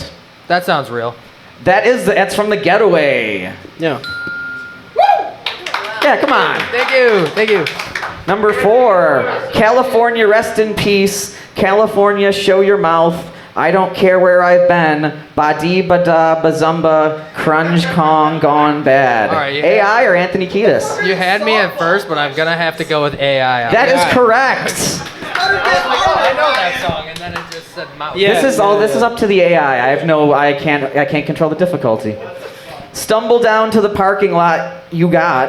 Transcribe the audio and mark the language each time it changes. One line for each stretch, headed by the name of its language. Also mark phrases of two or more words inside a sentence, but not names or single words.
English: That sounds real. That's from The Getaway. Yeah. Yeah, come on. Thank you. Number 4, California, rest in peace. California, show your mouth. I don't care where I've been. Ba-dee, ba-da, ba-zumba, crunge, kong, gone bad. All right, AI or Anthony Kiedis? You had me at first, but I'm gonna have to go with AI. That is correct. I know that song, and then it just said mouth. Yeah. This is up to the AI. I can't control the difficulty. Stumble down to the parking lot you got.